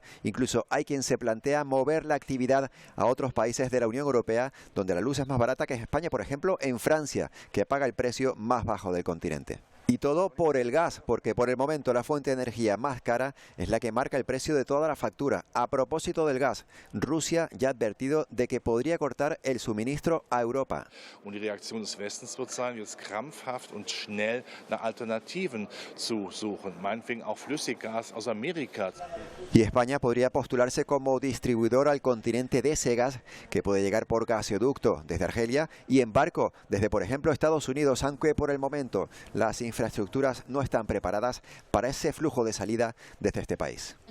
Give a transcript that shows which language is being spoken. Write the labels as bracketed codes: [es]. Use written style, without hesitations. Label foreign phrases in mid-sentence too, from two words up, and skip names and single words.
[es] Incluso hay quien se plantea mover la actividad a otros países de la Unión Europea, donde la luz es más barata que en España, por ejemplo, en Francia, que paga el precio más bajo del continente. Y todo por el gas, porque por el momento la fuente de energía más cara es la que marca el precio de toda la factura. A propósito del gas, Rusia ya ha advertido de que podría cortar el suministro a Europa. [de] Und die Reaktion des Westens wird sein, jetzt krampfhaft und schnell nach Alternativen zu suchen, meinetwegen auch Flüssiggas aus Amerika. [es] Y España podría postularse como distribuidor al continente de ese gas, que puede llegar por gasoducto desde Argelia y en barco desde, por ejemplo, Estados Unidos, aunque por el momento las infraestructuras no están preparadas para ese flujo de salida desde este país.